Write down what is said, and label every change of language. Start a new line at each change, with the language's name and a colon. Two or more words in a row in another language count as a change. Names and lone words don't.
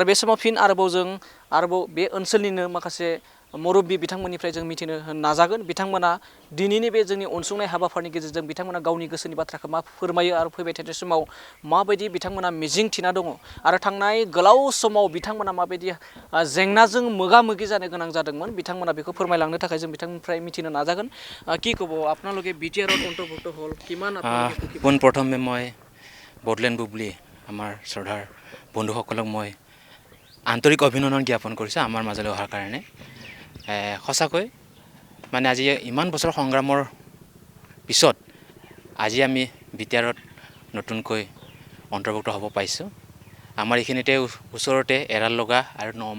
Bodo: बे समाव फिन आरोबाव बे ओनसोलनिनो माखासे मुरब्बि बिथांमोननिफ्राय जों मिथिनो नाजागोन बिथांमोना दिनैनि बे जोंनि अनसुंनाय हाबाफारिनि गेजेरजों बिथांमोना गावनि गोसोनि बाथ्राखौ मा फोरमायो आरो फैबाय थानाय समाव माबायदि बिथांमोना मिजिं थिना दङ आरो थांनाय गोलाव समाव बिथांमोना माबायदि जेंनाजों मोगा मोगि जानो गोनां जादोंमोन बिथांमोना बेखौ फोरमायलांनो थाखाय जों बिथांनिफ्राय मिथिनो नाजागोन
Assamese: কি ক'ব আপোনালোকে BTRত অন্তৰ্ভুক্ত হ'ল কিমান পোনপ্ৰথমে মই বড়োলেণ্ড বুবলি আমাৰ শ্ৰদ্ধাৰ বন্ধুসকলক মই আন্তৰিক অভিনন্দন জ্ঞাপন কৰিছোঁ আমাৰ মাজলৈ অহাৰ কাৰণে সঁচাকৈ মানে আজি ইমান বছৰ সংগ্ৰামৰ পিছত আজি আমি BTRত নতুনকৈ অন্তৰ্ভুক্ত হ'ব পাইছোঁ আমাৰ এইখিনিতে ওচৰতে এৰাললগা আৰু 9